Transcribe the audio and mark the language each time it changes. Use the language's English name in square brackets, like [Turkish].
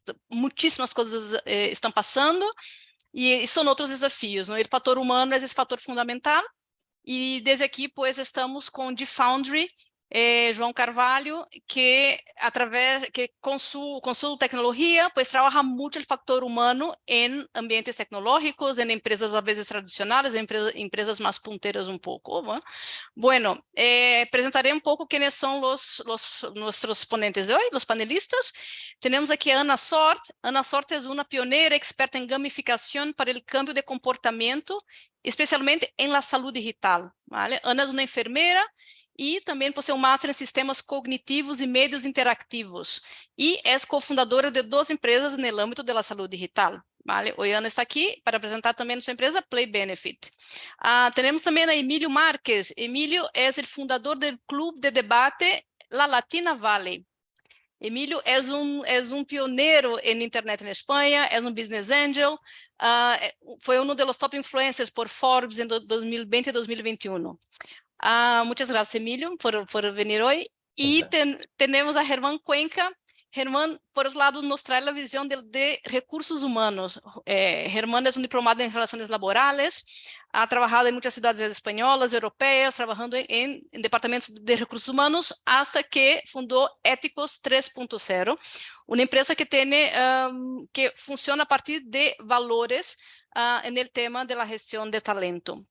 [Portuguese] Muchísimas cosas estão passando e são outros desafios, não? O fator humano é esse fator fundamental e desde aqui, pois, estamos com o Foundry, João Carvalho, que com su tecnologia, [Spanish] pues trabaja mucho el factor humano en ambientes tecnológicos, en empresas a veces tradicionales, en empresas más punteras un poco, ¿no? Bueno, presentaré un poco quiénes son nuestros ponentes de hoy, los panelistas. Tenemos aquí a Ana Sort. Ana Sort es una pionera experta en gamificación para el cambio de comportamiento, especialmente en la salud digital, ¿vale? Ana es una enfermera [Portuguese] e também possui um Master em Sistemas Cognitivos e Meios Interativos. E é cofundadora de 2 empresas no âmbito da saúde digital. Vale? Hoy Ana está aqui para apresentar também sua empresa Play Benefit. Temos também a Emilio Marques. Emilio é o fundador do Clube de Debate La Latina Valley. Emilio é um pioneiro em internet na Espanha, é um business angel, foi um dos top influencers por Forbes em 2020 e 2021. [Spanish] Muchas gracias, Emilio, por venir hoy. Y tenemos a Germán Cuenca. Germán, por otro lado, nos trae la visión de recursos humanos. Germán es un diplomado en relaciones laborales, ha trabajado en muchas ciudades españolas, europeas, trabajando en departamentos de recursos humanos, hasta que fundó Éticos 3.0, una empresa que funciona a partir de valores en el tema de la gestión de talento.